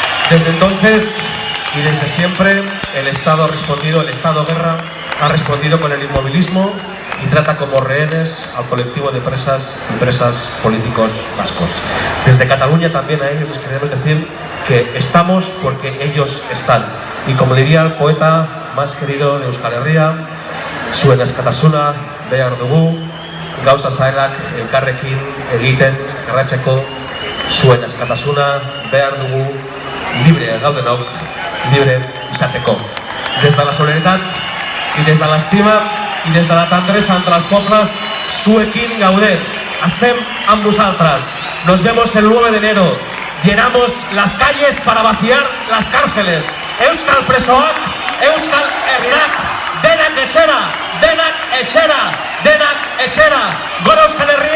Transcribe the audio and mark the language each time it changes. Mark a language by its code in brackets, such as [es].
[es] Desde entonces y desde siempre el Estado ha respondido, el Estado guerra ha respondido con el inmovilismo y trata como rehenes al colectivo de presas y presas políticos vascos. Desde Cataluña también a ellos les queremos decir que estamos porque ellos están. Y como diría el poeta más querido de Euskal Herria, [eu] zuen askatasuna behar dugu, gauza zailak elkarrekin egiten jarraitzeko, zuen askatasuna behar dugu, libre gaudenok, libre izateko. [ca] Des de la solidaritat i des de l'estima i des de la tendresa entre els pobles, [eu] zuekin gaude. [ca] Estem amb vosaltres. [es] Nos vemos el 9 de enero. Llenamos las calles para vaciar las cárceles. [eu] Euskal presoak, Euskal Herriak, denak etxera, denak etxera, denak etxera. Gora Euskal Herria!